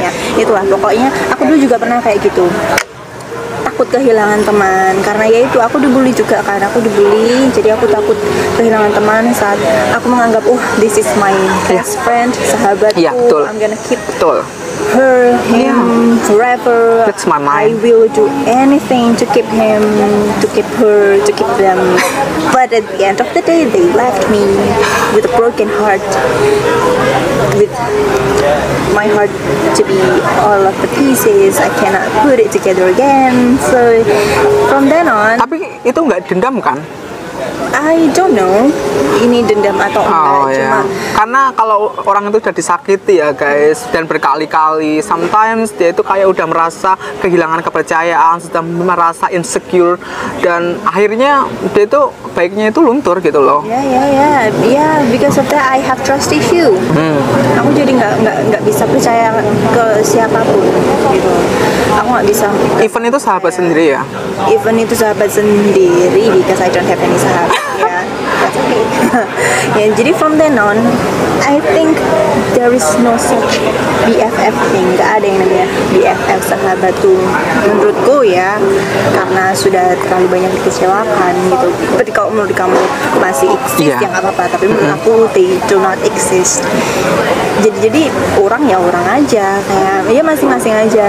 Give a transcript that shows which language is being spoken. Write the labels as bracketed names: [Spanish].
[Indonesian] Ya, itulah pokoknya aku dulu juga pernah kayak gitu. Takut kehilangan teman, karena ya itu aku dibully juga kan, jadi aku takut kehilangan teman saat aku menganggap [English] this is my best friend, [Indonesian] sahabatku. Iya, betul. [English] I'm gonna keep [Indonesian] Betul. [English] him forever. That's my I mind. will do anything to keep him, to keep her, to keep them. But at the end of the day, they left me with a broken heart, with my heart to be all of the pieces. I cannot put it together again. So from then on, [Indonesian] Tapi itu nggak dendam kan? [English] I don't know [Indonesian] ini dendam atau enggak, cuma karena kalau orang itu udah disakiti ya guys, dan berkali-kali, sometimes dia itu kayak udah merasa kehilangan kepercayaan, sudah merasa insecure, dan akhirnya dia itu baiknya itu luntur gitu loh. [English] ya, because of that I have trust issue. [Indonesian] Aku jadi nggak bisa percaya ke siapapun gitu. Aku nggak bisa. Even itu sahabat sendiri ya. [English] Even [Indonesian] itu sahabat sendiri, [English] because I don't have any sahabat. Ya, that's okay. [Indonesian] Ya, jadi [English] from then on, I think there is no such BFF thing. [Indonesian] Gak ada yang namanya BFF sahabat tuh, menurutku ya, karena sudah terlalu banyak dikecewakan gitu. Tapi kalau menurut kamu masih exist, yang apa-apa. Tapi menurut aku [English] they do not exist. [Indonesian] Jadi orang ya orang aja, kayak ya masing-masing aja.